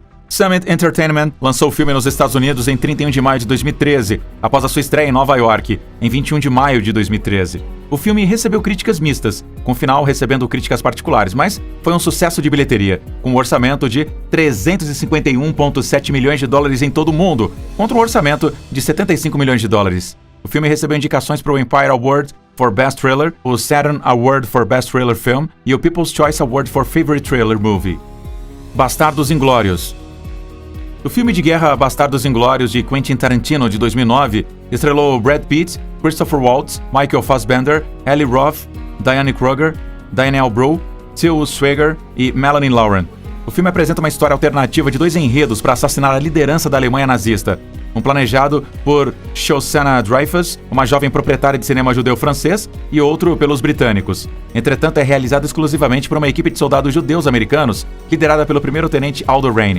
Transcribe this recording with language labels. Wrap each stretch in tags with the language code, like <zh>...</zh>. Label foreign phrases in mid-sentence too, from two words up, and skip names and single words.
<pt>Summit Entertainment lançou o filme nos Estados Unidos em 31 de maio de 2013, após a sua estreia em Nova York, em 21 de maio de 2013. O filme recebeu críticas mistas, com o final recebendo críticas particulares, mas foi um sucesso de bilheteria, com um orçamento de 351,7 milhões de dólares em todo o mundo, contra um orçamento de 75 milhões de dólares. O filme recebeu indicações para o Empire Award for Best Thriller, o Saturn Award for Best Thriller Film e o People's Choice Award for Favorite Thriller Movie. Bastardos Inglórios. O filme de guerra Bastardos Inglórios de Quentin Tarantino, de 2009, estrelou Brad Pitt, Christopher Waltz, Michael Fassbender, Eli Roth, Diane Kruger, Diane Albro, Till Schweiger e Melanie Laurent. O filme apresenta uma história alternativa de 2 enredos para assassinar a liderança da Alemanha nazista. Um planejado por Shosanna Dreyfus, uma jovem proprietária de cinema judeu-francês, e outro pelos britânicos. Entretanto, é realizado exclusivamente por uma equipe de soldados judeus americanos, liderada pelo primeiro-tenente Aldo Raine.</pt>